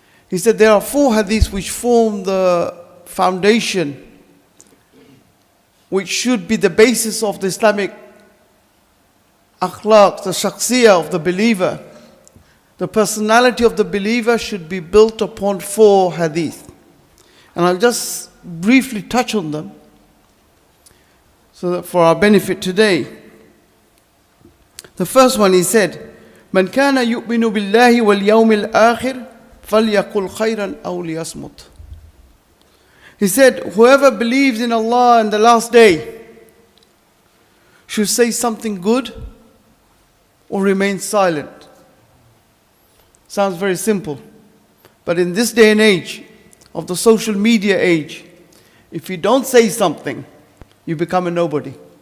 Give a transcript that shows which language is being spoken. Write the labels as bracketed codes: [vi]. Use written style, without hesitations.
[en] He said there are 4 hadiths which form the foundation, which should be the basis of the Islamic akhlaq, the shakhsiyah of the believer. The personality of the believer should be built upon 4 hadith. And I'll just briefly touch on them so that for our benefit today. The first one, he said, [ar] من كان يؤمن بالله واليوم الآخر فليقل خيرا أو ليصمت. [en] He said, whoever believes in Allah and the last day should say something good or remain silent. Sounds very simple. But in this day and age, of the social media age, if you don't say something, you become a nobody.